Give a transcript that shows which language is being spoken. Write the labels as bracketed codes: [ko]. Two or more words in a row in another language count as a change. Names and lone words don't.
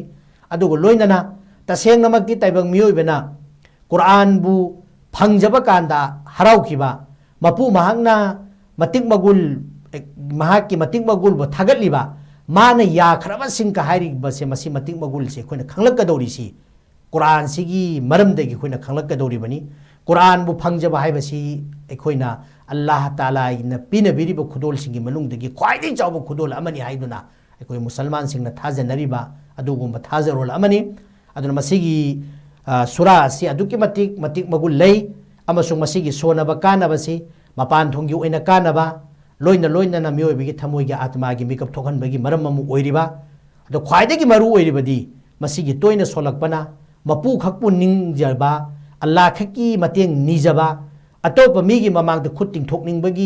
[mni] adugo loinana taseng namakti taibang miyoi bena quran bu phangjaba kanda harau kiba mapu mahangna matik magul mahaki matik magul bo thagatliba mana ya khraba sing ka hairi base masi matik magul se khoina khanglak ka dori si quran sigi maram degi khoina khanglak ka dori bani quran bu phangjaba haibasi khoina allah taala ina pina biri bo khudol singi malung degi khwaiding jawbo khudol amani haiduna khoi musalman singna thajanariba adugumba thajarol amani aduna masigi surah si aduki matik magul lei amasung masigi sonaba kanaba si mapan thonggi oina kanaba loina na mioi bigi thamoi gi atma gi mikap thokan bagi maram mamu oiriba ado khwaidagi maru oiribadi masigi toina solakpana mapu khakpu ningjaba allah khaki mateng nijaba atopa migi mamang de khut tingthokning